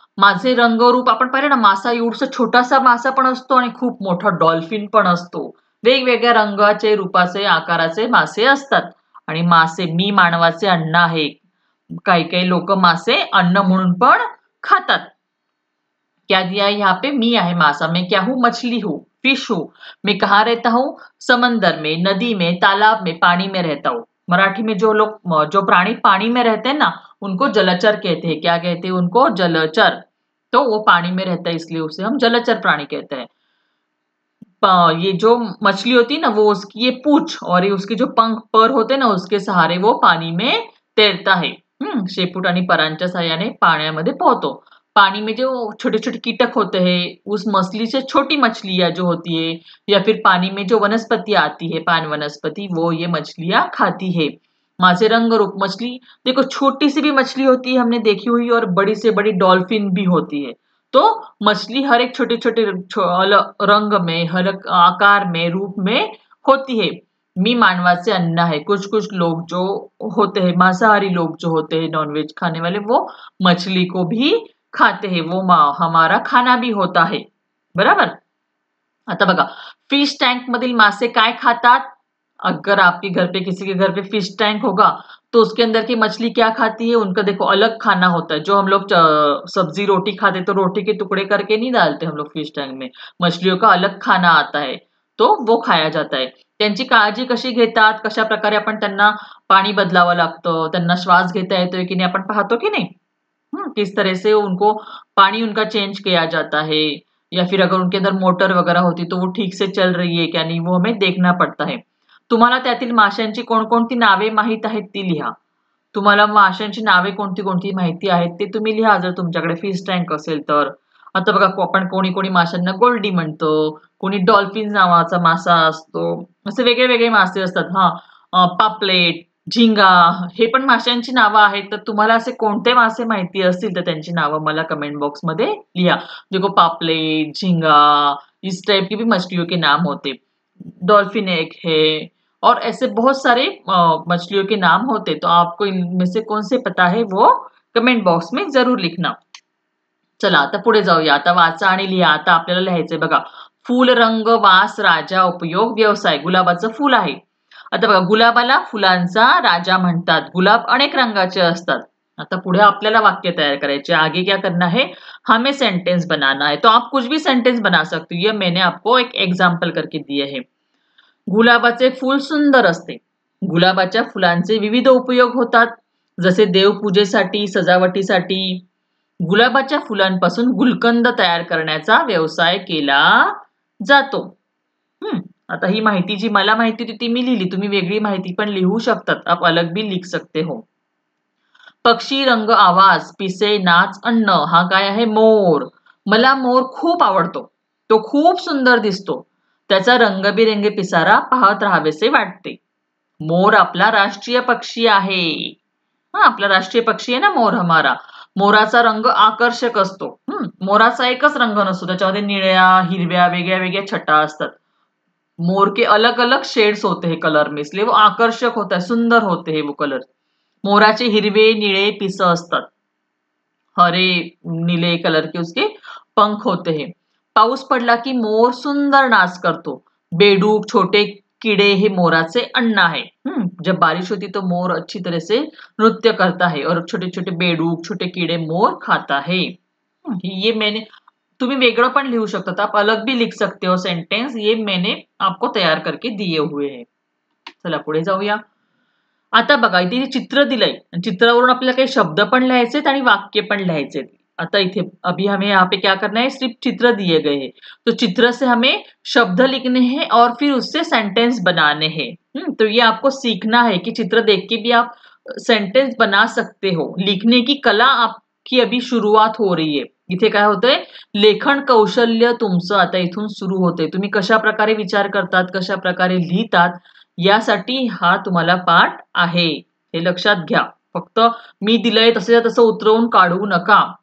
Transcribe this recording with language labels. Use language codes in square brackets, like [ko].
[mr] माझे रंगरूप, आपण पाहिलं ना, मासा एवढसा छोटासा मासा पण असतो आणि खूप मोठा डॉल्फिन पण असतो। वेगवेगळ्या रंगाचे, रूपाचे, आकाराचे मासे असतात। आणि मासे, मी मानवाचे अन्न आहे। काही काही लोक मासे अन्न म्हणून पण खातात। [hi] क्या दिया है यहाँ पे? [mr] मी आहे मासा। [hi] मैं क्या हूँ? मछली हूँ, फिश हूँ। मैं कहाँ रहता हूँ? समंदर में, नदी में, तालाब में, पानी में रहता हूँ। मराठी में जो लोग जो प्राणी पानी में रहते हैं ना उनको जलचर कहते हैं। क्या कहते हैं उनको? जलचर। तो वो पानी में रहता है इसलिए उसे हम जलचर प्राणी कहते हैं। ये जो मछली होती है ना वो उसकी ये पूंछ और ये उसके जो पंख पर होते हैं ना उसके सहारे वो पानी में तैरता है। [mr] शेपूट आणि परांच्या सहाय्याने पाण्यामध्ये पोहतो। [hi] पानी में जो छोटे छोटे कीटक होते हैं उस मछली से छोटी मछलियां जो होती है या फिर पानी में जो वनस्पति आती है पान वनस्पति वो ये मछलियां खाती है। [mr] मासे रंग रूप [hi] मछली देखो छोटी सी भी मछली होती है हमने देखी हुई और बड़ी से बड़ी डॉल्फिन भी होती है। तो मछली हर एक छोटे छोटे रंग में हर एक आकार में रूप में होती है। [mr] मी मानवाचे अन्न [hi] है। कुछ कुछ लोग जो होते हैं मांसाहारी लोग जो होते हैं नॉनवेज खाने वाले वो मछली को भी खाते हैं। वो हमारा खाना भी होता है। बराबर। [mr] आता बघा फिश टँक मधील मासे काय खातात? [hi] अगर आपके घर पे किसी के घर पे फिश टैंक होगा तो उसके अंदर की मछली क्या खाती है? उनका देखो अलग खाना होता है। जो हम लोग सब्जी रोटी खाते तो रोटी के टुकड़े करके नहीं डालते हम लोग फिश टैंक में। मछलियों का अलग खाना आता है तो वो खाया जाता है। [mr] त्यांची काळजी कशी घेतात? कशा प्रकारे आपण त्यांना पाणी बदलावं लागतं, त्यांना श्वास घेता येतोय की नाही आपण पाहतो की नाही? [hi] किस तरह से उनको पानी उनका चेंज किया जाता है या फिर अगर उनके अंदर मोटर वगैरह होती तो वो ठीक से चल रही है क्या नहीं वो हमें देखना पड़ता है। [mr] तुम्हाला त्यातील माशांची कोणकोणती नावे माहित आहेत ती लिहा। तुम्हाला माशांची नावे कोणती कोणती माहिती आहेत ते तुम्ही लिहा जर तुमच्याकडे फिश टँक असेल तर। आता बघा आपण कोणी कोणी माशांना गोल्डी म्हणतो, कोणी डॉल्फिन नावाचा मासा असतो, असे वेगळे वेगळे मासे असतात। पापलेट, झिंगा हे पण माशांची नावं आहेत। तर तुम्हाला असे कोणते मासे माहिती असतील तर त्यांची नावं मला कमेंट बॉक्स मध्ये लिहा। [hi] देखो पापलेट, झिंगा इस टाइप की भी मछलियों के नाम होते। डॉल्फिन एक है और ऐसे बहुत सारे मछलियों के नाम होते। तो आपको इनमें से कौन से पता है वो कमेंट बॉक्स में जरूर लिखना। [mr] चला आता पुढे जाऊया। आता वाचा आणि लिहा। आता आपल्याला लिहायचंय बघा फूल रंग वास राजा उपयोग व्यवसाय। गुलाबाचं फूल आहे। आता बघा गुलाबाला फुलांचा राजा म्हणतात। गुलाब अनेक रंगाचे असतात। आता पुढे आपल्याला वाक्य तैयार करायचे। [hi] आगे क्या करना है? हमें सेंटेंस बनाना है। तो आप कुछ भी सेंटेंस बना सकते हो। ये मैंने आपको एक एग्जाम्पल करके दिए है। [mr] गुलाबाचे फूल सुंदर असते। गुलाबाच्या फुलांचे विविध उपयोग होतात जसे देवपूजेसाठी सजावटीसाठी। गुलाबाच्या फुलांपासून गुलकंद तयार करण्याचा व्यवसाय केला जातो। आता ही माहिती जी मला माहिती होती ती मी लिहिली। तुम्ही वेगळी माहिती पण लिहू शकतात। [hi] आप अलग भी लिख सकते हो। [mr] पक्षी रंग आवाज पिसे नाच अन्न हा काय आहे? मोर। मला मोर खूप आवडतो। तो खूप सुंदर दिसतो। त्याचा रंगबिरंगी पिसारा पाहत राहावेसे वाटते। मोर आपला राष्ट्रीय पक्षी आहे। आपला राष्ट्रीय पक्षी आहे ना मोर हमारा। मोराचा रंग आकर्षक असतो। मोराचा एकच रंग नसतो त्याच्यामध्ये निळ्या हिरव्या वेगळ्या वेगळ्या छटा असतात। [hi] मोर के अलग अलग शेड्स होते हैं कलर में इसलिए वो आकर्षक होता है सुंदर होते हैं वो कलर। [mr] मोराचे हिरवे निळे पिस असतात। [hi] हरे नीले कलर के उसके पंख होते हैं। [mr] पाऊस पडला की मोर सुंदर नाच करतो। बेडूक छोटे कीड़े हे मोराचे अन्न आहे। [hi] जब बारिश होती तो मोर अच्छी तरह से नृत्य करता है और छोटे छोटे बेडूक छोटे कीड़े मोर खाता है। ये मैंने [mr] तुम्ही वेगळं पण लिहू शकता। [hi] आप अलग भी लिख सकते हो सेंटेंस। ये मैंने आपको तैयार करके दिए हुए हैं। [mr] चला पुढे जाऊया। आता बघा इथे चित्र दिलंय। चित्रावरून आपल्याला काही शब्द पण लिहायचे आणि वाक्य पण लिहायचे। आता इथे [hi] अभी हमें यहाँ पे क्या करना है? सिर्फ चित्र दिए गए हैं तो चित्र से हमें शब्द लिखने हैं और फिर उससे सेंटेंस बनाने हैं। तो ये आपको सीखना है कि चित्र देख के भी आप सेंटेंस बना सकते हो। लिखने की कला आपकी अभी शुरुआत हो रही है। [mr] इथे काय होतंय? लेखन कौशल्य तुमचं आता इथून सुरू होतंय। तुम्ही कशा प्रकारे विचार करतात कशा प्रकारे लिहितात यासाठी हा तुम्हाला पाठ आहे। हे लक्षात घ्या। फक्त मी दिलंय तसं तसं उतरवून काढू नका।